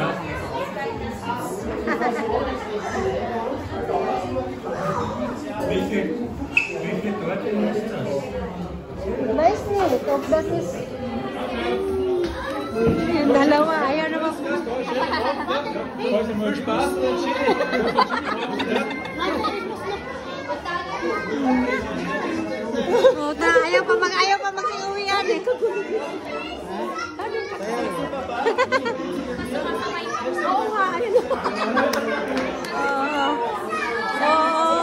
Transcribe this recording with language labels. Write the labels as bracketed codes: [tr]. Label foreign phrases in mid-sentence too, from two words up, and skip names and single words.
[de] Weiß nicht, ob das ist... [tl] Yung dalawa, ayaw naman. [de] Heute mal Spaß. [tl] Ayaw pa mag-iuwian eh. Oo nga, Oo.